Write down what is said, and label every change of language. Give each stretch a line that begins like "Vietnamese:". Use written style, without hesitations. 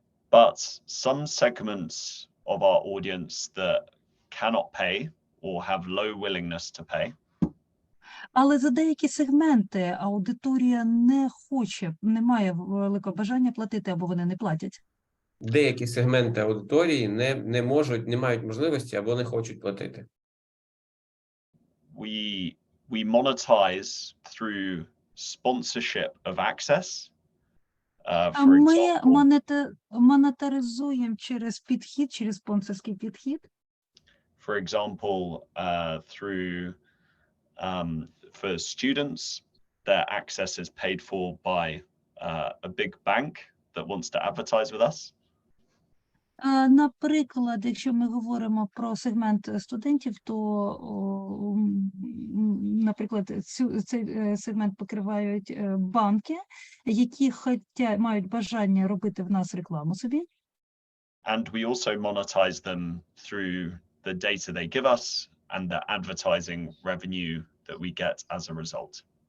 English: But some segments of our audience that cannot pay or have low willingness to pay.
Ukrainian: Але за деякі сегменти аудиторія не хоче, не має великого бажання платити, або вони не платять. Деякі сегменти аудиторії не можуть, не мають можливості або не хочуть платити.
English: We monetize through sponsorship of access.
Ukrainian: А ми монетаризуємо через підхід, через спонсорський підхід.
English: For example, through for students, their access is paid for by a big bank that wants to advertise with us.
Ukrainian: Наприклад, якщо ми говоримо про сегмент студентів, то, наприклад, цей сегмент покривають банки, які мають бажання робити в нас рекламу собі.
English: And we also monetize them through the data they give us and the advertising revenue that we get as a result.